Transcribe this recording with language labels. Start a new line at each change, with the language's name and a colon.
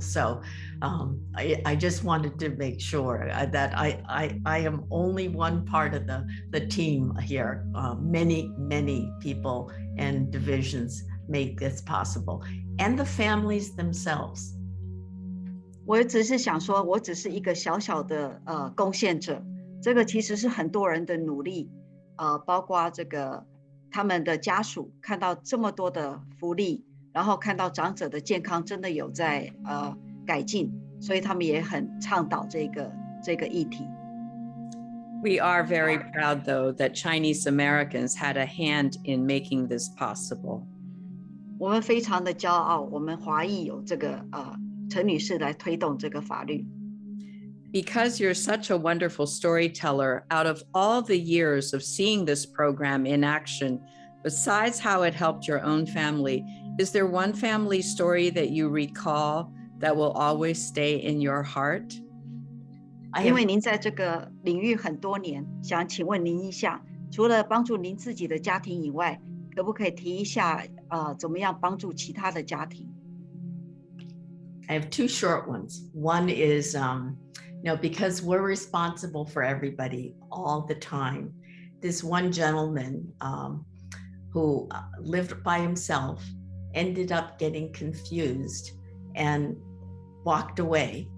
English: So I just wanted to make sure that I am only one part of the team here. Many people and divisions make this possible, and the families themselves.
Chinese: 我只是想说，我只是一个小小的贡献者，这个其实是很多人的努力，包括这个他们的家属看到这么多的福利，然后看到长者的健康真的有在改进，所以他们也很倡导这个议题。
English: We are very proud, though, that Chinese Americans had a hand in making this possible.
Chinese: 我们非常的骄傲，我们华裔有这个陈女士来推动这个法律。
English: Because you're such a wonderful storyteller, out of all the years of seeing this program in action, besides how it helped your own family, is there one family story that you recall that will always stay in your heart?
Chinese: 因为您在这个领域很多年，想请问您一下，除了帮助您自己的家庭以外，可不可以提一下怎么样帮助其他的家庭？
English: I have two short ones. One is, because we're responsible for everybody all the time, this one gentleman who lived by himself ended up getting confused and walked away.